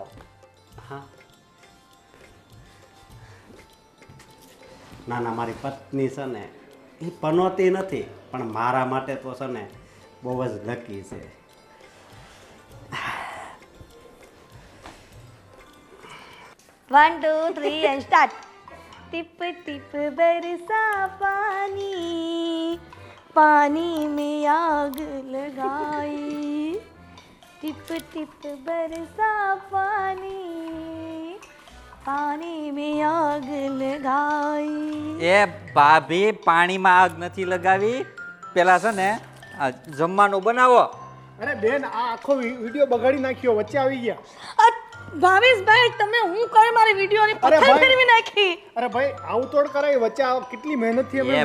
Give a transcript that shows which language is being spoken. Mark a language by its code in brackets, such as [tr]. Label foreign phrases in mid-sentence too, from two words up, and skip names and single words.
[gu] હા, ના ના, મારી પત્ની છે ને એ પનોતી નથી, પણ મારા માટે તો છે ને બહુ જ લકી છે. [en] 1 2 3 and start. [hi] टिप टिप बरसा पानी, पानी में आग लगाई. टिप टिप बरसा पानी, पानी में आग लगाई. [gu] એ ભાભી પાણીમાં આગ નથી લગાવી, પેલા છે ને આ જમવાનું બનાવો. અરે બેન, આ આખો વિડીયો બગાડી નાખ્યો, વચ્ચે આવી ગયા. ભાવેશભાઈ, તમે હું કરે મારી વિડીયોની પથ્થર ફેરવી નાખી. અરે ભાઈ, આવું તોડ કરાય, વચ્ચે કેટલી મહેનતથી અમે